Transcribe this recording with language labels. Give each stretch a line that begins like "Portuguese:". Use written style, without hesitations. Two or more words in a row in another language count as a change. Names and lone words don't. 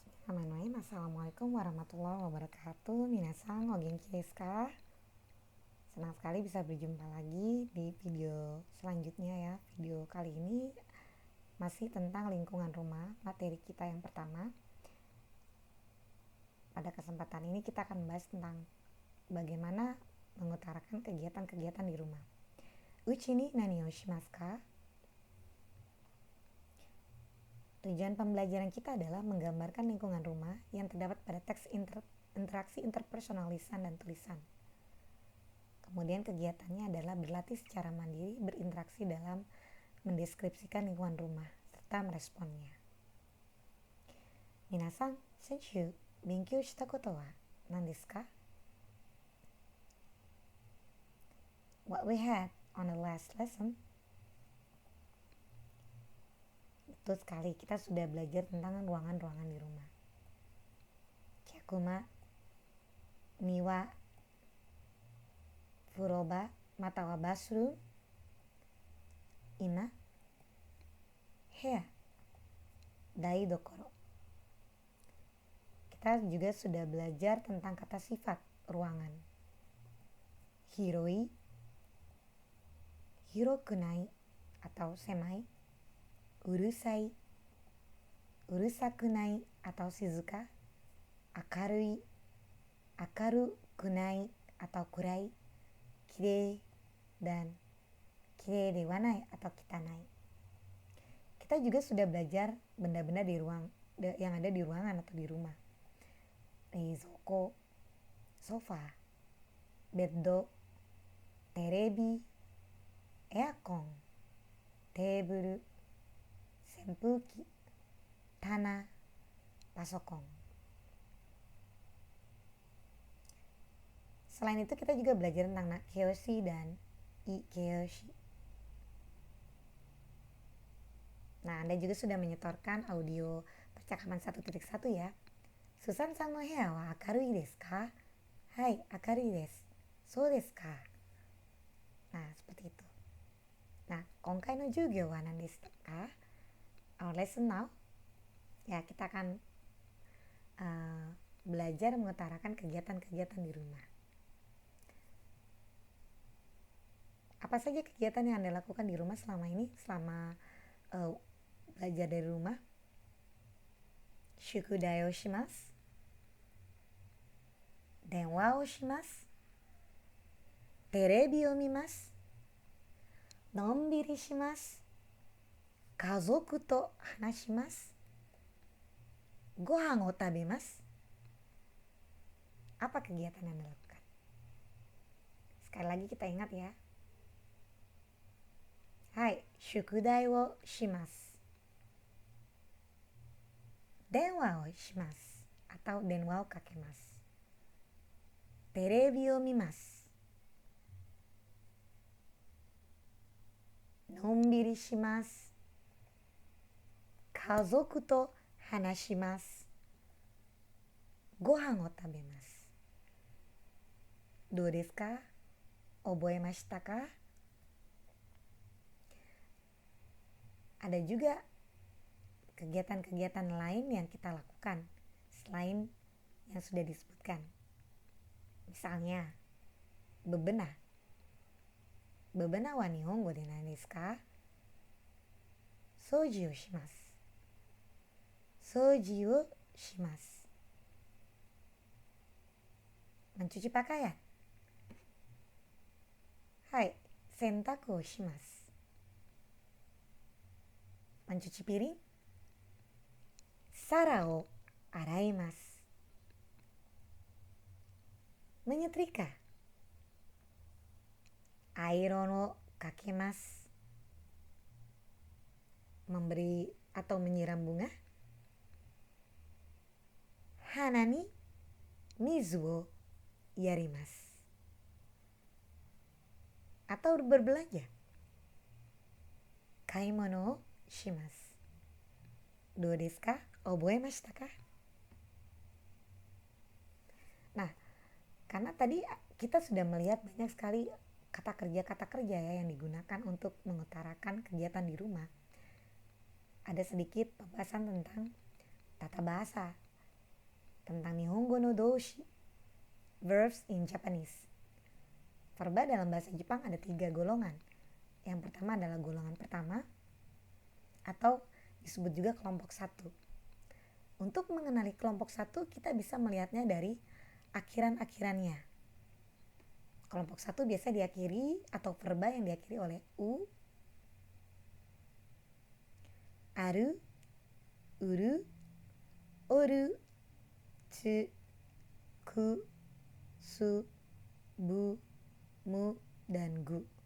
Arabic: السلام عليكم ورحمة الله وبركاته.
Japanese: 皆さん、お元気ですか?
Indonesian: Senang sekali bisa berjumpa lagi di video selanjutnya ya. Video kali ini masih tentang lingkungan rumah, materi kita yang pertama. Pada kesempatan ini kita akan membahas tentang bagaimana mengutarakan kegiatan-kegiatan di rumah.
Japanese: 家に何をしますか?
Indonesian: Tujuan pembelajaran kita adalah menggambarkan lingkungan rumah yang terdapat pada teks interaksi interpersonal lisan dan tulisan. Kemudian kegiatannya adalah berlatih secara mandiri berinteraksi dalam mendeskripsikan lingkungan rumah serta meresponnya.
Japanese: 皆さん、先週勉強したことは何ですか?
English: What we had on the last lesson.
Indonesian: Betul sekali, kita sudah belajar tentang ruangan-ruangan di rumah.
Japanese: 客間、庭、風呂場、または bathroom、いな、部屋、台所.
Indonesian: Kita juga sudah belajar tentang kata sifat ruangan.
Japanese: 広い、広くない atau 狭い、うるさい、うるさくない atau 静か、明るい、明るくない atau 暗い、きれい、dan きれいではない atau 汚い.
Indonesian: Kita juga sudah belajar benda-benda di ruang yang ada di ruangan atau di rumah.
Japanese: 冷蔵庫、ソファ, ベッド、テレビ、エアコン、テーブル, 扇風機、棚、パソコン.
Indonesian: Selain itu kita juga belajar tentang nakeyoshi dan ikeyoshi. Nah, Anda juga sudah menyetorkan audio percakapan 1.1 ya.
Japanese: スーザンさんの部屋は明るいですか? はい、明るいです. そうですか?
Indonesian: Nah, seperti itu. Nah,
Japanese: 今回の授業は何ですか?
English: Our lesson now,
Indonesian: ya kita akan belajar mengutarakan kegiatan-kegiatan di rumah. Apa saja kegiatan yang Anda lakukan di rumah selama ini, selama belajar dari rumah?
Japanese: 宿題をします、電話をします、テレビを見ます、のんびりします、家族と話します、ご飯を食べます.
Indonesian: Apa kegiatan yang Anda lakukan? Sekali lagi kita ingat ya.
Japanese: はい, 宿題をします、電話をします atau 電話をかけます、テレビを見ます、のんびりします、家族と話します、ご飯を食べます. どうですか?覚えましたか?
Indonesian: Ada juga kegiatan-kegiatan lain yang kita lakukan selain yang sudah disebutkan. Misalnya, bebenah.
Japanese: Bebenah は日本語で何ですか? 掃除をします。掃除をします.
Indonesian: Mencuci pakaian.
Japanese: はい, 洗濯をします.
Indonesian: Mencuci piring.
Japanese: 皿を洗います.
Indonesian: Menyetrika.
Japanese: アイロンをかけます.
Indonesian: Memberi atau menyiram bunga.
Japanese: 花に水をやります.
Indonesian: Atau berbelanja.
Japanese: 買い物をします. どうですか?覚えましたか?
Indonesian: Nah, karena tadi kita sudah melihat banyak sekali kata kerja ya yang digunakan untuk mengutarakan kegiatan di rumah. Ada sedikit pembahasan tentang tata bahasa. tentang
Japanese: 日本語の動詞,
English: verbs in Japanese.
Indonesian: Verba dalam bahasa Jepang ada 3 golongan. Yang pertama adalah golongan pertama atau disebut juga kelompok 1. Untuk mengenali kelompok 1 kita bisa melihatnya dari akhiran-akhirannya. Kelompok 1 biasa diakhiri atau verba yang diakhiri oleh u, aru, uru, oru, tsu, ku, su, bu, mu, dan gu.